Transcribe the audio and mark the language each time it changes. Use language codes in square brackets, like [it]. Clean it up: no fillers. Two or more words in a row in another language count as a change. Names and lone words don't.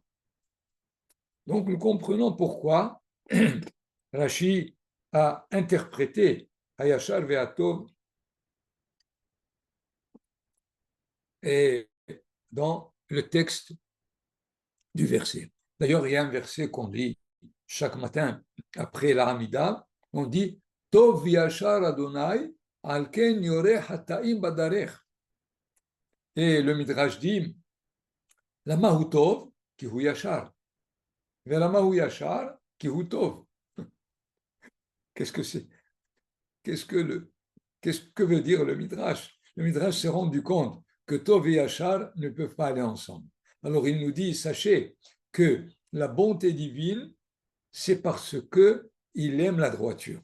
[fr] Donc nous comprenons pourquoi Rashi a interprété [he] הישר והטוב [fr] et dans le texte du verset. D'ailleurs, il y a un verset qu'on lit chaque matin après la Hamida, on dit [he] טוב ישר אדוני על כן יורה חטאים בדרך. [fr] Et le Midrash dit [he] למה הוא טוב כי הוא ישר, ולמה הוא ישר כי הוא טוב. [fr] Qu'est-ce que c'est? Qu'est-ce que veut dire le Midrash? Le Midrash s'est rendu compte que Tov et Yachar ne peuvent pas aller ensemble. Alors il nous dit, sachez que la bonté divine, c'est parce qu'il aime la droiture.